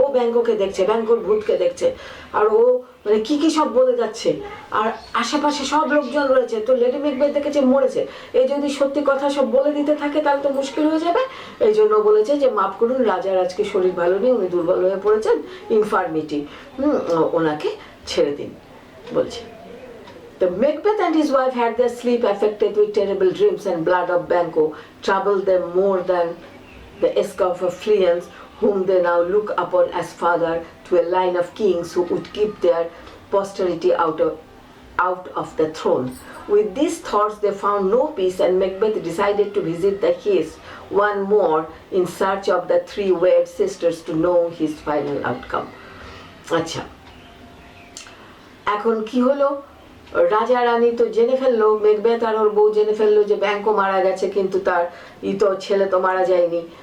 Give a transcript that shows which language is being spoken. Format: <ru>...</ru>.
<bn>ও ব্যাংককে দেখছে, ব্যাংকর ভূতকে দেখছে, আর ও মানে কি সব বলে যাচ্ছে, আর আশেপাশে সব লোকজন রয়েছে। তো লেডি ম্যাকবেথ দেখেছে মরেছে, এই যদি সত্যি কথা সব বলে দিতে থাকে তাহলে তো মুশকিল হয়ে যাবে। এই জন্য বলেছে যে মাফ করুন, রাজার আজকে শরীর ভালো নেই, উনি দুর্বল হয়ে পড়েছেন, ইনফার্মিটি, ওনাকে ছেড়ে দিন বলছে।</bn> <en>The Macbeth and his wife had their sleep affected with terrible dreams, and blood of Banquo troubled them more than the escort of Fleance, whom they now look upon as father to a line of kings who would keep their posterity out of the throne. With these thoughts they found no peace, and Macbeth decided to visit the Heath one more in search of the three weird sisters to know his final outcome.</en> <bn>আচ্ছা, এখন কি হলো, রাজা রানী তো জেনে ফেললো, Macbeth আর ওর বউ জেনে ফেললো যে ব্যাংকো মারা গেছে, কিন্তু তার তো ছেলে তো মারা যায়নি।</bn>